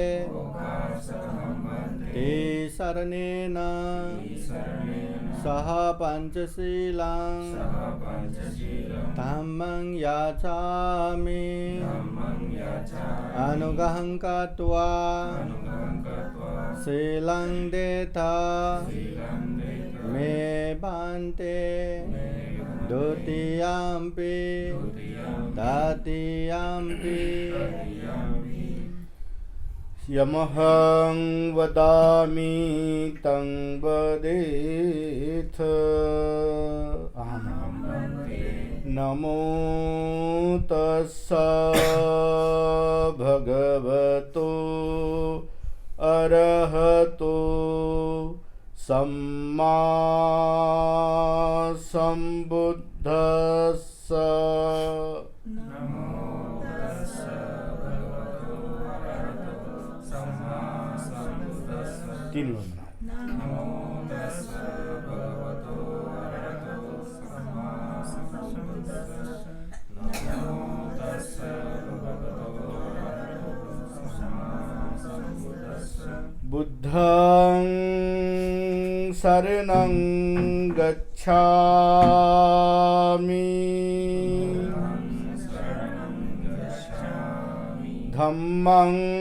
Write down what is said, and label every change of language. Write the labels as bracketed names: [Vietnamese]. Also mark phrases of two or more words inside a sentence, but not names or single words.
[Pali] शरणेन सह पंचशीलं धम्मं याचामि अनुग्रहं कृत्वा शीलं देता मे भन्ते द्वितीयम्पि तृतीयम्पि। यमहं वदामि तं वदेथ। नमो तस्स भगवतो अरहतो सम्मा सम्बुद्धस्स। [Hindi] तीन वंदना। [Pali] बुद्धं शरणं गच्छामि धम्मं